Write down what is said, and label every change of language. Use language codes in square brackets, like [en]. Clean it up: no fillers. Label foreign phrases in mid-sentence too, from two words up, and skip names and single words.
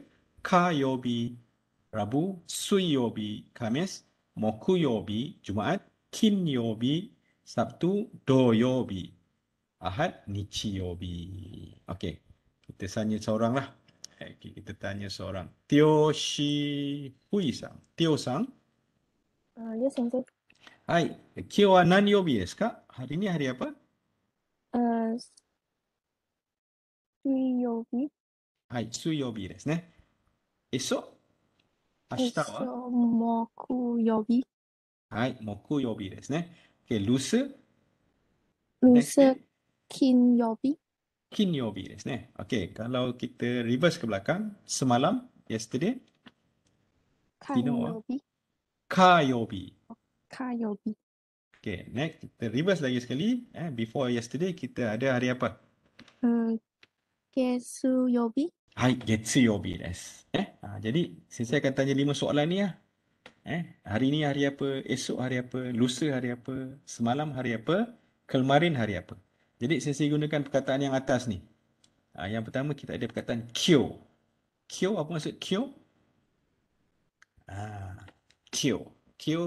[ms] Kayobi, Rabu. Suiyobi, Khamis. Mokuyobi, Jumaat. Kinyobi, Sabtu. Doyobi, Ahad. Nichiyobi. Okey, kita tanya seorang lah. Okey, kita tanya seorang. Tyoshi Hui-san. Tyo-san. [en] yes, sensei. [ja] はい, 今日は何曜日ですか? [ms] Hari ni hari apa? [ja] 水曜日. はい、水曜日ですね. Esok? 明日は? 木曜日. はい、木曜日ですね. [ms] Okey, lusa? [en] Next [ms] Lusa [en] day? [ja] 金曜日. 金曜日ですね. [ms] Okey, kalau kita reverse ke belakang, semalam, [en] yesterday, [ja] 昨日は? 火曜日. 火曜日. 火曜日. [ms] Okey, next kita reverse lagi sekali. [en] Before yesterday [ms] kita ada hari apa? [ja] 月曜日. はい, 月曜日です. [ms] Jadi saya akan tanya 5 soalan ni lah. Hari ni hari apa, esok hari apa, lusa hari apa, semalam hari apa, kemarin hari apa. Jadi saya gunakan perkataan yang atas ni. Yang pertama kita ada perkataan kyo. Kyo, apa maksud kyo? Kyo. Kyo